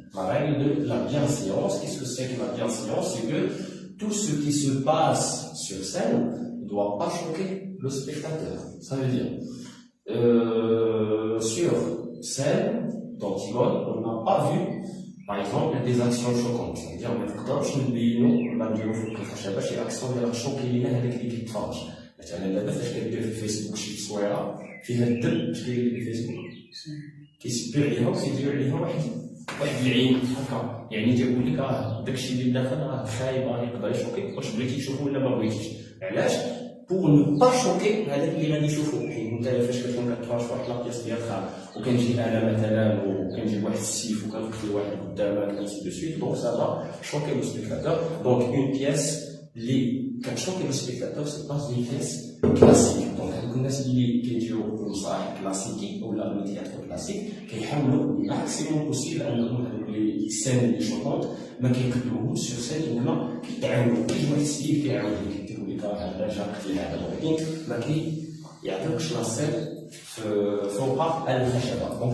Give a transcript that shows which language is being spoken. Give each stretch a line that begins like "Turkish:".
French: La règle de la bienséance, qu'est-ce que c'est que la bienséance? C'est que tout ce qui se passe sur scène ne doit pas choquer le spectateur. Ça veut dire, sur scène d'Antigone, on n'a pas vu, par exemple, des actions choquantes. C'est-à-dire, on ne peut pas
Arabic: نديرو في الخشبة شي أكسيون اللي غتشوكي لينا هذاك اللي كيتفرج. مثلا دابا فاش كدير في الفيسبوك شي تصويرة فيها الدم، اش كيدير في الفيسبوك؟ كيسبي عليها وكيدير عليها واحد العين هكا، يعني تيقول لك داكشي اللي داخل راه خايب راه يقدر يشوكيك، واش بغيتي تشوفو ولا ما بغيتيش؟ علاش؟
French: pour ne pas choquer
Arabic: هذاك اللي غادي يشوفو. حيت انت فاش كتكون كتراش واحد لابيس تياترال وكنجي انا مثلا وكنجيب واحد السيف وكنقتل واحد قدامك
French: ainsi de suite, donc ça va choquer le spectateur. Donc une pièce
Arabic: اللي كتشوكي
French: le spectateur, c'est pas une pièce classique.
Arabic: donc هذوك الناس اللي كيجيو للمسرح كلاسيكي ولا التياتر كلاسيك كيحاولوا الماكسيموم بوسيبل انهم هذوك لي سين اللي شوطونط ما كيقدموهمش سور سين، انما كيتعاونوا كيجي واحد السيف كيعاون كيديروا لك هذا جا قتل هذا، ولكن ما كيعطيوكش لا سين فوق الخشبه.